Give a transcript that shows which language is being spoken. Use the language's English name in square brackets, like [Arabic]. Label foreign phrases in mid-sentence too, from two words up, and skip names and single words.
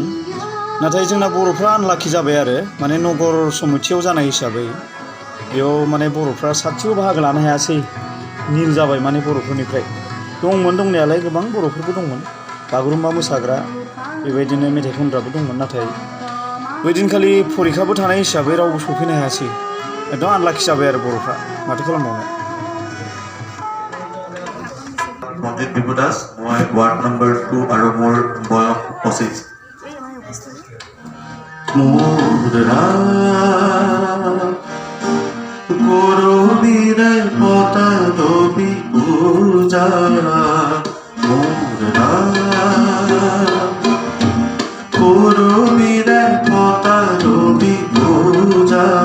[Bodo] नाथाय जोंना बर'फ्रा आनलाखि जाबाय आरो। माने नगर समितियाव जानाय हिसाबै बेयाव माने बर'फ्रा सासेबो बाहागो लानो हायासै। निल जाबाय माने बर'फोरनिफ्राय। दंमोन दंनायालाय गोबां बर'फोरबो दंमोन। बागुरुम्बा मोसाग्रा, बेबायदिनो मेथाइ खनग्राबो दंमोन। नाथाय बै दिनखालि परिखाबो थानाय हिसाबै रावबो सफैनो हायासै। एकदम आनलाखि जाबाय आरो बर'फ्रा। माथो खालामबावनो। [Assamese] মঞ্জিত বিভু দাস, মই ৱাৰ্ড নম্বৰ 2 আৰু মোৰ বয়স 25। করবিরে পতাদবি পূজা করবিরে পতাদবি পূজা